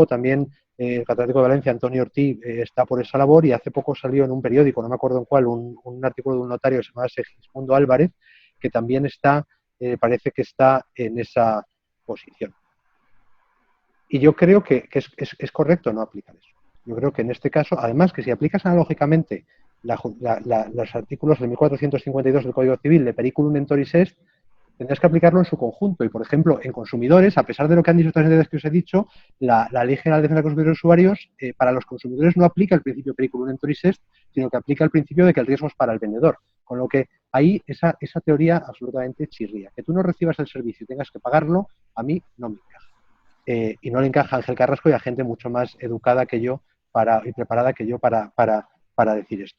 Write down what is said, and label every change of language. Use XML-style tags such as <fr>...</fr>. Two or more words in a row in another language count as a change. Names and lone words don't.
<es>También el catedrático de Valencia, Antonio Ortiz, está por esa labor, y hace poco salió en un periódico, no me acuerdo en cuál, un artículo de un notario que se llama Segismundo Álvarez, que también parece que está en esa posición. Y yo creo que es correcto no aplicar eso. Yo creo que en este caso, además, que si aplicas analógicamente los artículos del 1452 del Código Civil de</es> <la>periculum emptoris est,</la> <es>tendrás que aplicarlo en su conjunto. Y, por ejemplo, en consumidores, a pesar de lo que han dicho estas entidades que os he dicho, la Ley General de Defensa de Consumidores y Usuarios, para los consumidores no aplica el principio</es> <la>periculum emptoris est,</la> <es>sino que aplica el principio de que el riesgo es para el vendedor. Con lo que ahí esa teoría absolutamente chirría. Que tú no recibas el servicio y tengas que pagarlo, a mí no me encaja. Y no le encaja a Ángel Carrasco y a gente mucho más educada que yo y preparada que yo para decir esto.</es>